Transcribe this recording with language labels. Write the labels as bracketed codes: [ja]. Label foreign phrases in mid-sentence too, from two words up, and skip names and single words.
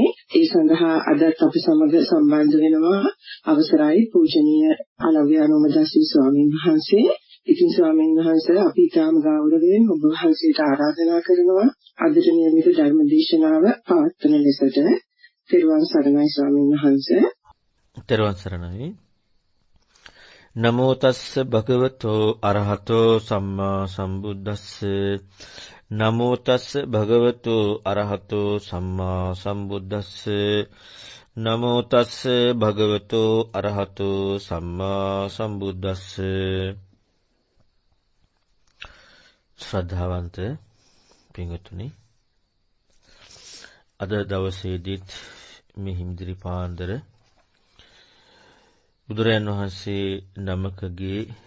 [si] ඒ සඳහා අදත් අපි සමග සම්බන්ධ වෙනවා අවසරයි පූජනීය අලව්‍යානෝමදාසී ස්වාමීන් වහන්සේ. ඉතින් ස්වාමීන් වහන්සේ අපි ඉතාම ගෞරවයෙන් ඔබ වහන්සේට ආරාධනා කරනවා අදට නියමිත ධර්ම දේශනාව පවත්වන ලෙසට. තිරුවන් සරණයි ස්වාමීන් වහන්සේ. තෙරුවන් සරණයි. [pi] නමෝ තස්ස භගවතෝ අරහතෝ සම්මා සම්බුද්දස්ස. නමෝ තස්ස භගවතෝ අරහතෝ සම්මා සම්බුද්දස්ස. නමෝ තස්ස භගවතෝ අරහතෝ සම්මා සම්බුද්දස්ස. [si] ශ්‍රද්ධාවන්ත පින්වතුනි, අද දවසේදීත් මේ හිමිදිරි පාන්දර බුදුරයන් වහන්සේ නමකගේ